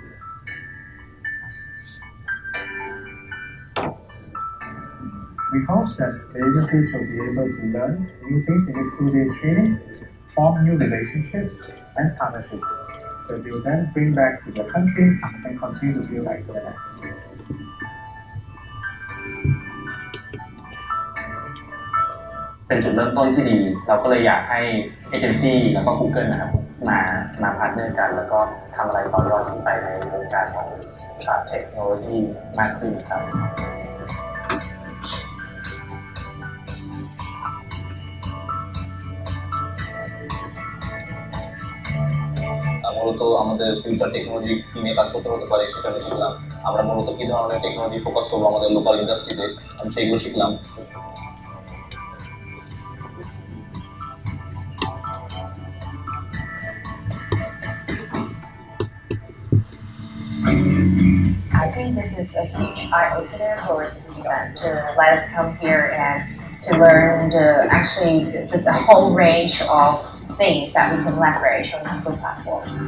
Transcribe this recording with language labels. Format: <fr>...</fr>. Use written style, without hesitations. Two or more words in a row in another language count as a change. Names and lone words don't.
<en>We hope that the agencies will be able to learn new things in this 2 days training, form new relationships and partnerships that they will then bring back to their country and continue to build excellent apps.</en> <th>เป็นจุดเริ่มต้นที่ดีเราก็เลยอยากให้เอเจนซี่แล้วก็ Google นะครับมาพาร์ทเนอร์กันแล้วก็ทำอะไรต่อยอดขึ้นไปในวงการของเทคโนโลยีมากขึ้นครับ</th> <bn>মূলত আমাদের</bn> <en>future technology</en> <bn>কি নিয়ে কাজ করতে হতে পারে সেটা আমি শিখলাম আমরা মূলত কি ধরনের</bn> <en>technology focus</en> <bn>করব আমাদের</bn> <en>local industry-te</en> <bn>আমি সেইগুলো শিখলাম</bn> <en>I think this is a huge eye-opener for this event to let us come here and to learn the whole range of things that we can leverage on the Google platform.</en>